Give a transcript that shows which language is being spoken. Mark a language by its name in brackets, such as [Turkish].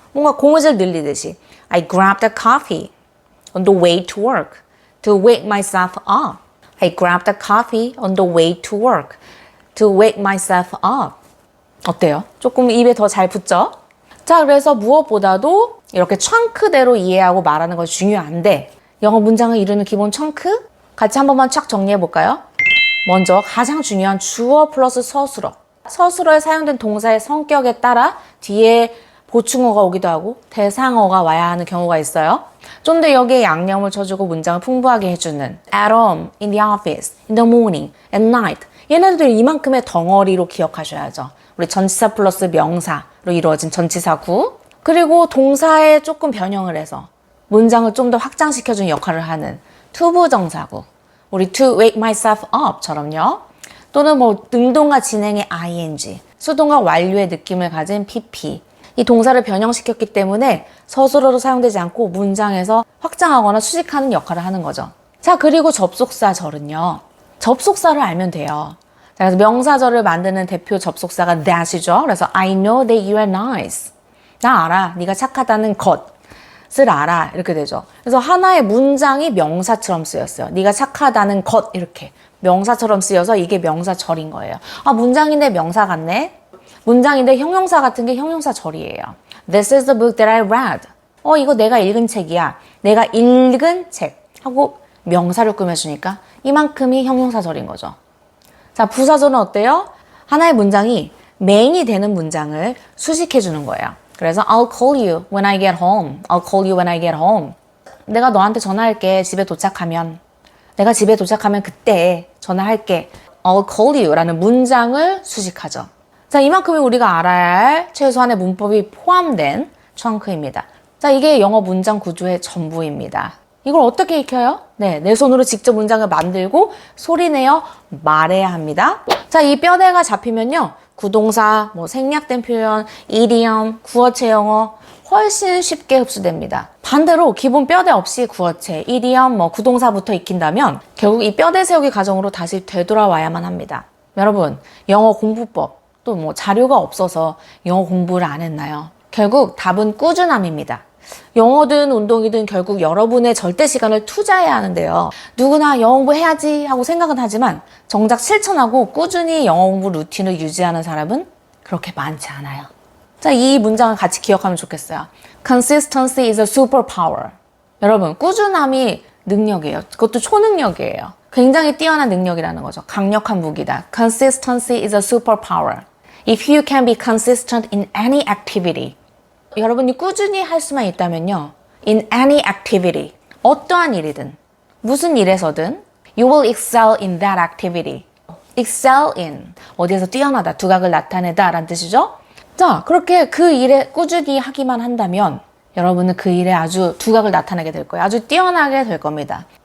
[Korean] 뭔가 고무줄 늘리듯이. [English] I grabbed a coffee on the way to work to wake myself up. I grabbed a coffee on the way to work to wake myself up. [Korean] 어때요? 조금 입에 더 잘 붙죠? 자, 그래서 무엇보다도 이렇게 chunk대로 이해하고 말하는 것이 중요한데 영어 문장을 이루는 기본 chunk? 같이 한 번만 쫙 정리해 볼까요? 먼저 가장 중요한 주어 플러스 서술어. 서술어에 사용된 동사의 성격에 따라 뒤에 보충어가 오기도 하고 대상어가 와야 하는 경우가 있어요. 좀 더 여기에 양념을 쳐주고 문장을 풍부하게 해주는 [English] at home, in the office, in the morning, at night. [Korean] 얘네들 이만큼의 덩어리로 기억하셔야죠. 우리 전치사 플러스 명사로 이루어진 전치사구. 그리고 동사에 조금 변형을 해서 문장을 좀 더 확장시켜주는 역할을 하는 투부정사구. 우리 [English] to wake myself up [Korean] 처럼요. 또는 뭐 능동과 진행의 ing, 수동과 완료의 느낌을 가진 pp. 이 동사를 변형시켰기 때문에 서술어로 사용되지 않고 문장에서 확장하거나 수식하는 역할을 하는 거죠. 자, 그리고 접속사절은요. 접속사를 알면 돼요. 자, 그래서 명사절을 만드는 대표 접속사가 that이죠. 그래서 [English] I know that you are nice. [Korean] 나 알아. 네가 착하다는 것을 알아. 이렇게 되죠. 그래서 하나의 문장이 명사처럼 쓰였어요. 네가 착하다는 것 이렇게. 명사처럼 쓰여서 이게 명사절인 거예요. 아, 문장인데 명사 같네? 문장인데 형용사 같은 게 형용사절이에요. [English] This is the book that I read. [Korean] 이거 내가 읽은 책이야. 내가 읽은 책 하고 명사를 꾸며주니까 이만큼이 형용사절인 거죠. 자, 부사절은 어때요? 하나의 문장이 메인이 되는 문장을 수식해주는 거예요. 그래서 [English] I'll call you when I get home. I'll call you when I get home. [Korean] 내가 너한테 전화할게. 집에 도착하면. 내가 집에 도착하면 그때 전화할게. [English] I'll call you [Korean] 라는 문장을 수식하죠. 자, 이만큼이 우리가 알아야 할 최소한의 문법이 포함된 chun크입니다. 자, 이게 영어 문장 구조의 전부입니다. 이걸 어떻게 익혀요? 네, 내 손으로 직접 문장을 만들고 소리내어 말해야 합니다. 자, 이 뼈대가 잡히면요. 구동사, 생략된 표현, 이디엄, 구어체 영어 훨씬 쉽게 흡수됩니다. 반대로 기본 뼈대 없이 구어체, 이디엄, 구동사부터 익힌다면 결국 이 뼈대 세우기 과정으로 다시 되돌아와야만 합니다. 여러분, 영어 공부법 또 자료가 없어서 영어 공부를 안 했나요? 결국 답은 꾸준함입니다. 영어든 운동이든 결국 여러분의 절대 시간을 투자해야 하는데요. 누구나 영어 공부해야지 하고 생각은 하지만 정작 실천하고 꾸준히 영어 공부 루틴을 유지하는 사람은 그렇게 많지 않아요. 자, 이 문장을 같이 기억하면 좋겠어요. [English] Consistency is a superpower. [Korean] 여러분, 꾸준함이 능력이에요. 그것도 초능력이에요. 굉장히 뛰어난 능력이라는 거죠. 강력한 무기다. [English] Consistency is a superpower. If you can be consistent in any activity. [Korean] 여러분이 꾸준히 할 수만 있다면요. [English] In any activity. [Korean] 어떠한 일이든, 무슨 일에서든 [English] you will excel in that activity. excel in. [Korean] 어디에서 뛰어나다, 두각을 나타내다 라는 뜻이죠. 자, 그렇게 그 일에 꾸준히 하기만 한다면 여러분은 그 일에 아주 두각을 나타내게 될 거예요. 아주 뛰어나게 될 겁니다.